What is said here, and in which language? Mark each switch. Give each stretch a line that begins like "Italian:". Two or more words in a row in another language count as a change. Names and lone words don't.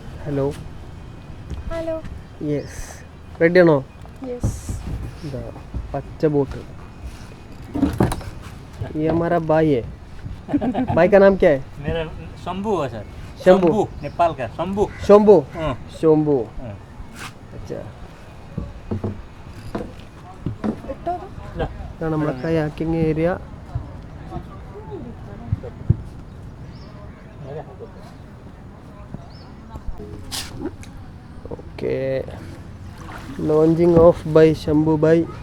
Malayalam: ഹലോ ഹലോ. യെസ്, റെഡി ആണോ? യെസ്. ഇതാ പച്ച ബോട്ട്.
Hindi: ये हमारा भाई है. भाई का नाम क्या है? मेरा शंभू है सर. शंभू, नेपाल का शंभू. शंभू. हाँ. शंभू. अच्छा.
Malayalam: ഇതാണ് നമ്മുടെ കയാക്കിംഗ് ഏരിയ.
English: Okay, launching off by ശംഭു bye.